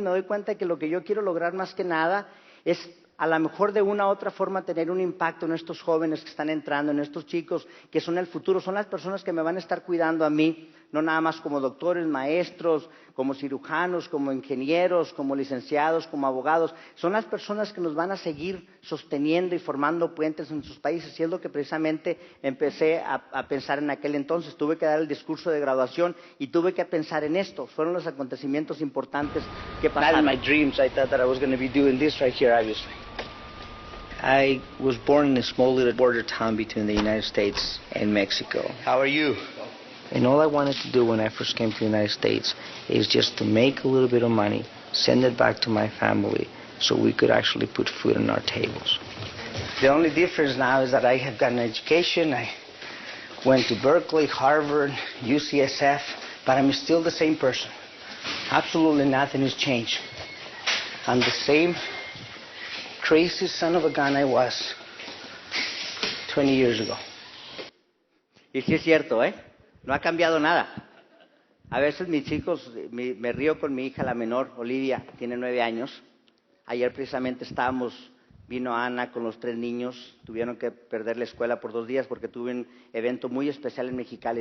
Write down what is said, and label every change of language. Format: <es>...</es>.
<es>Me doy cuenta que lo que yo quiero lograr más que nada es a lo mejor de una u otra forma tener un impacto en estos jóvenes que están entrando, en estos chicos que son el futuro, son las personas que me van a estar cuidando a mí, no nada más como doctores, maestros, como cirujanos, como ingenieros, como licenciados, como abogados, son las personas que nos van a seguir sosteniendo y formando puentes en sus países, y es lo que precisamente empecé a pensar en aquel entonces. Tuve que dar el discurso de graduación y tuve que pensar en esto, fueron los acontecimientos importantes que pasaron.</es> <en>In my dreams I thought that I was going to be doing this right here, obviously. I was born in a small little border town between the United States and Mexico. How are you? And all I wanted to do when I first came to the United States is just to make a little bit of money, send it back to my family, so we could actually put food on our tables. The only difference now is that I have got an education. I went to Berkeley, Harvard, UCSF, but I'm still the same person. Absolutely nothing has changed. I'm the same crazy son of a gun I was 20 years ago.</en> <es>Y sí es cierto, ¿eh? No ha cambiado nada. A veces mis hijos, me río con mi hija, la menor, Olivia, tiene 9 años. Ayer precisamente vino Ana con los 3 niños, tuvieron que perder la escuela por 2 días porque tuve un evento muy especial en Mexicali.</es>